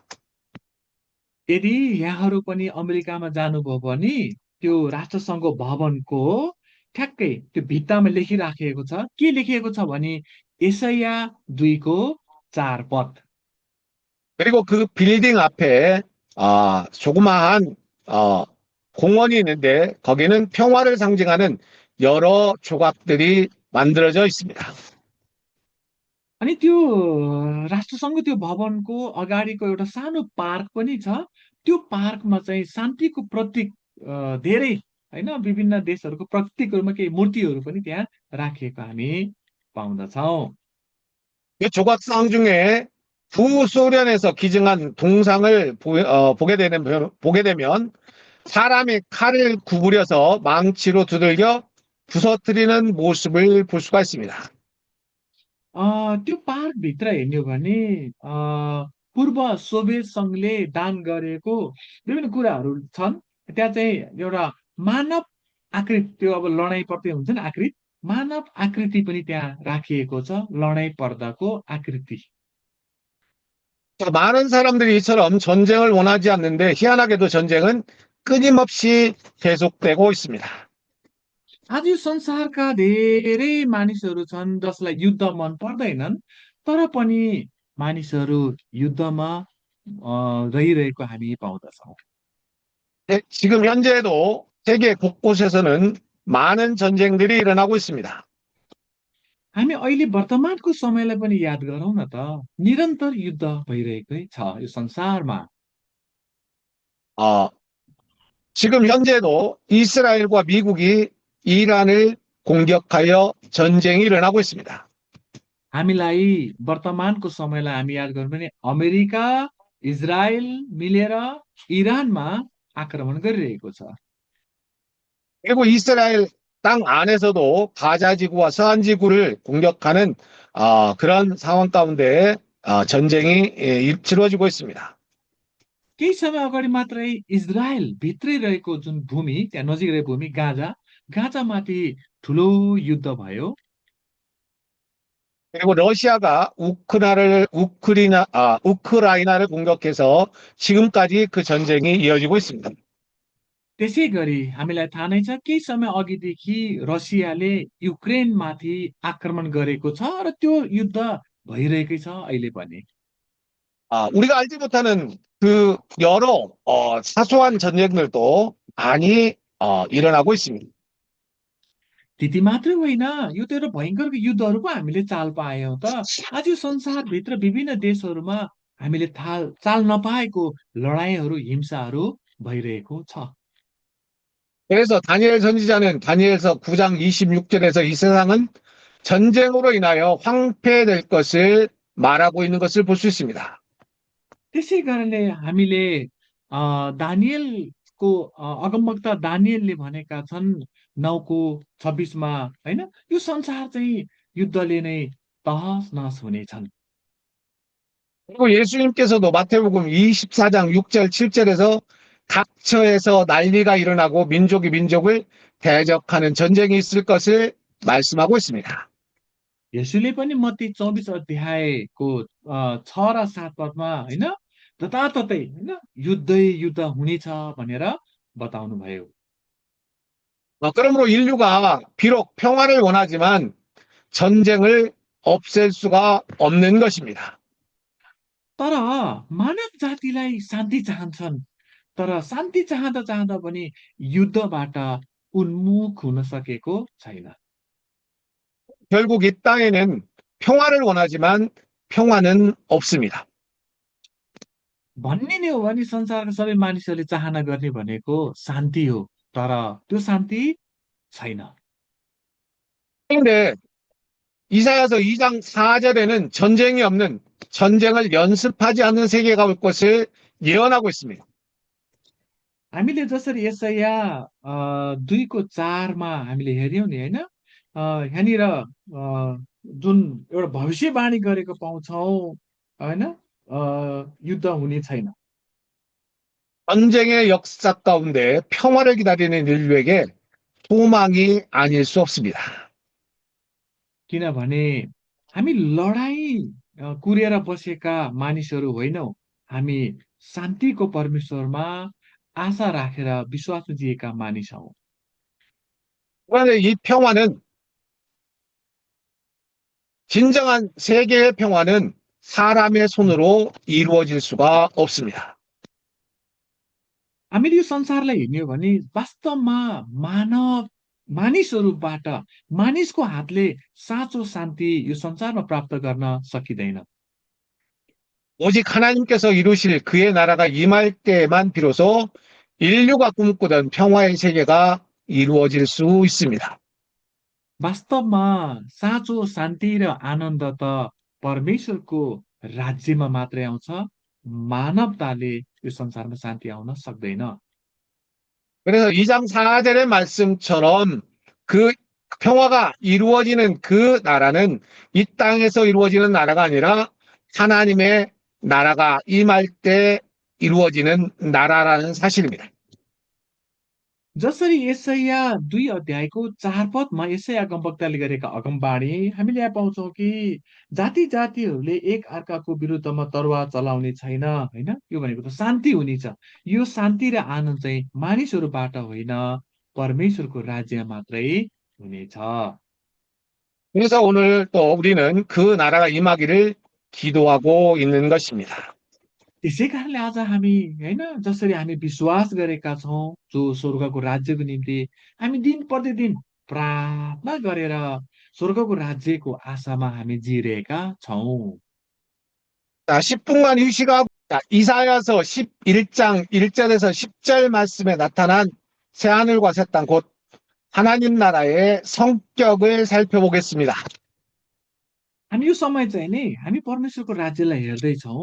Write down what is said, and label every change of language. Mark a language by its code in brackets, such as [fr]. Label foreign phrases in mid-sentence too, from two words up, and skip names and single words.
[ne] यदि यहाँहरू पनि अमेरिकामा जानुभयो भने त्यो राष्ट्रसङ्घको भवनको ठ्याक्कै त्यो भित्तामा लेखिराखिएको छ। के लेखिएको छ भने यशाया 2को 4 पद। [ko] 그리고 그 빌딩 앞에 조그마한 공원이 있는데 거기는 평화를 상징하는 여러 조각들이 만들어져 있습니다. [ne] अनि त्यो राष्ट्रसङ्घको त्यो भवनको अगाडिको एउटा सानो पार्क पनि छ। त्यो पार्कमा चाहिँ शान्तिको प्रतीक धेरै होइन विभिन्न देशहरूको प्रतीकहरूमा केही मूर्तिहरू पनि त्यहाँ राखिएको हामी पाउँदछौँ। [ko] 그 조각상 중에 구소련에서 기증한 동상을 보게 되면 사람이 칼을 구부려서 망치로 두들겨 부서뜨리는 모습을 볼 수가 있습니다. [ne] त्यो पार्कभित्र हेर्ने हो भने पूर्व सोभियत सङ्घले दान गरेको विभिन्न कुराहरू छन्। त्यहाँ चाहिँ एउटा मानव आकृति त्यो अब लडाइँ पर्दै हुन्छ नि आकृति मानव आकृति पनि त्यहाँ राखिएको छ लडाइँ पर्दाको आकृति। [ko] 많은 사람들이 이처럼 전쟁을 원하지 않는데 희한하게도 전쟁은 끊임없이 계속되고 있습니다. [ne] आज यो संसारका धेरै मानिसहरू छन् जसलाई युद्ध मन पर्दैनन् तर पनि मानिसहरू युद्धमा रहिरहेको हामी पाउँदछौँ। [ko] 지금 현재도 세계 곳곳에서는 많은 전쟁들이 일어나고 있습니다. [ne] हामी अहिले वर्तमानको समयलाई पनि याद गरौँ न त निरन्तर युद्ध भइरहेकै छ यो संसारमा। [ko] 어, 지금 현재도 이스라엘과 미국이 이란을 공격하여 전쟁이 일어나고 있습니다. [ne] हामीलाई वर्तमानको समयलाई हामी याद गरौँ भने अमेरिका इजरायल मिलेर इरानमा आक्रमण गरिरहेको छ। [ko] 그리고 이스라엘 땅 안에서도 가자 지구와 서한 지구를 공격하는 그런 상황 가운데 전쟁이 치러지고 있습니다. [ne] केही समय अगाडि मात्रै इजरायल भित्रै रहेको जुन भूमि त्यहाँ नजिक रहेको भूमि गाजामाथि ठुलो युद्ध भयो। [ko] 그리고 러시아가 우크라이나를 공격해서 지금까지 그 전쟁이 이어지고 있습니다. [ne] त्यसै गरी हामीलाई थाहा नै छ केही समय अघिदेखि रसियाले युक्रेनमाथि आक्रमण गरेको छ र त्यो युद्ध भइरहेकै छ अहिले पनि। [ko] 우리가 알지 못하는 그 여러 사소한 전쟁들도 많이 일어나고 있습니다. [ne] त्यति मात्रै होइन यो त एउटा भयङ्कर युद्धहरू पो हामीले चाल पायौँ त। आज यो संसारभित्र विभिन्न देशहरूमा हामीले चाल नपाएको लडाइँहरू हिंसाहरू भइरहेको छ। [ko] 그래서 다니엘 선지자는 다니엘서 9장 26절에서 이 세상은 전쟁으로 인하여 황폐될 것을 말하고 있는 것을 볼 수 있습니다. [ne] त्यसै कारणले हामीले दानिएलको अगमवक्ता दानिएलले भनेका छन् 9को 26मा होइन यो संसार चाहिँ युद्धले नै तहस नहस हुनेछन्। [ko] 그리고 예수님께서도 마태복음 24장 6절 7절에서 각처에서 난리가 일어나고 민족이 민족을 대적하는 전쟁이 있을 것을 말씀하고 있습니다. [ne] यसुले पनि मत्ती 24 अध्यायको 6 र 7 पदमा होइन जताततै होइन युद्ध हुनेछ भनेर बताउनु भयो। [ko] 그러므로 인류가 비록 평화를 원하지만 전쟁을 없앨 수가 없는 것입니다. [ne] तर मानव जातिलाई शान्ति चाहन्छन् तर शान्ति चाहँदा चाहँदा पनि युद्धबाट उन्मुख हुन सकेको छैन। [ko] 결국 이 땅에는 평화를 원하지만 평화는 없습니다. [ne] भन्ने नै हो भने संसारका सबै मानिसहरूले चाहना गर्ने भनेको शान्ति हो तर त्यो शान्ति छैन। [ko] 그런데 이사야서 2장 4절에는 전쟁이 없는 전쟁을 연습하지 않는 세계가 올 것을 예언하고 있습니다. [ne] हामीले जसरी यसैया 2:4 हामीले हेऱ्यौँ नि होइन, यहाँनिर जुन एउटा भविष्यवाणी गरेको पाउँछौँ होइन, युद्ध हुने छैन। [ko] 전쟁의 역사 가운데 평화를 기다리는 인류에게 소망이 아닐 수 없습니다. [ne] किनभने हामी लडाईँ कुरेर बसेका मानिसहरू होइनौँ, हामी शान्तिको परमेश्वरमा आशा राखेर विश्वास जिएका मानिस हौँ। [ko] 그런데 이 평화는 진정한 세계의 평화는 사람의 손으로 이루어질 수가 없습니다. [ne] हामीले यो संसारलाई हेर्ने हो भने वास्तवमा मानिसहरूबाट, मानिसको हातले साँचो शान्ति यो संसारमा प्राप्त गर्न सकिँदैन। [ko] 오직 하나님께서 이루실 그의 나라가 임할 때에만 비로소 인류가 꿈꾸던 평화의 세계가 이루어질 수 있습니다. [ne] वास्तवमा साँचो शान्ति र आनन्द त परमेश्वरको राज्यमा मात्रै आउँछ, मानवताले यो संसारमा शान्ति आउन सक्दैन। [ko] 그래서 2장 4절의 말씀처럼 그 평화가 이루어지는 그 나라는 이 땅에서 이루어지는 나라가 아니라 하나님의 나라가 임할 때 이루어지는 나라라는 사실입니다. [ne] जसरी यसैया 2:4 यसैया अगमवक्ताले गरेका अगमबाणी हामीले यहाँ पाउँछौँ कि जाति जातिहरूले एक अर्काको विरुद्धमा तरवार चलाउने छैन होइन, यो भनेको त शान्ति हुनेछ। यो शान्ति र आनन्द चाहिँ मानिसहरूबाट होइन, परमेश्वरको राज्य मात्रै हुनेछ। [ko] 그래서 오늘 또 우리는 그 나라가 임하기를 기도하고 있는 것입니다. [ne] त्यसै कारणले आज हामी होइन, जसरी हामी विश्वास गरेका छौँ जो स्वर्गको राज्यको निम्ति, हामी दिन प्रतिदिन प्रार्थना गरेर स्वर्गको राज्यको आशामा हामी जिरहेका छौँ। [ko] 자, 10분간 휴식하고 자, 이사야서 11장 1절에서 10절 말씀에 나타난 새하늘과 새 땅 곧 하나님 나라의 성격을 살펴보겠습니다. [ne] हामी यो समय चाहिँ नि हामी परमेश्वरको राज्यलाई हेर्दैछौँ।